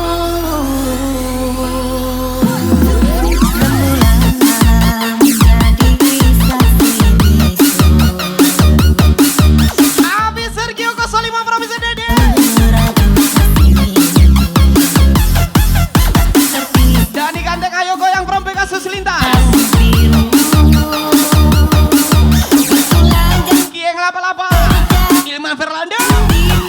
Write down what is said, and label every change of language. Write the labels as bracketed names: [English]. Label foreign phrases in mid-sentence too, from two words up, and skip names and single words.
[Indonesian] Rembulan menjadi saksi bisu, Abi Sergio 05 Provinsi Dede. Dani Gandeng ayo goyang from Pegasus Lintas. Kieng Lapa-Lapa, Ilman Fernando.